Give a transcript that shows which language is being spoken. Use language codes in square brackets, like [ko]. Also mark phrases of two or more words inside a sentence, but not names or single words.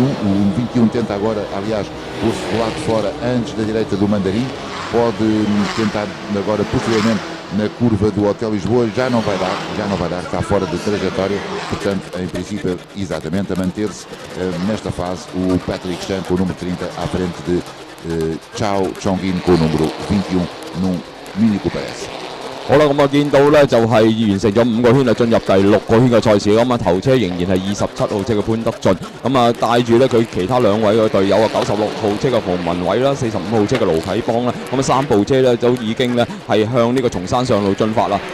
[pt] O 21 tenta agora, aliás, pôr-se do lado de fora antes da direita do Mandarim, pode tentar agora posteriormente na curva do Hotel Lisboa, já não vai dar, está fora de trajetória, portanto, em princípio, exatamente a manter-se nesta fase o Patrick Chan com o número 30 à frente de Xiao Chongyin com o número 21 num Mini Cooper S. [yue] 好啦，咁啊見到咧就係完成咗5個圈就進入第6個圈嘅賽事，咁啊頭車仍然係27號車嘅潘德俊，咁啊帶住咧佢其他2位嘅隊友啊，96號車嘅馮文偉啦，45號車嘅盧啟邦啦，咁啊3部車咧都已經咧係向呢個松山上路進發啦。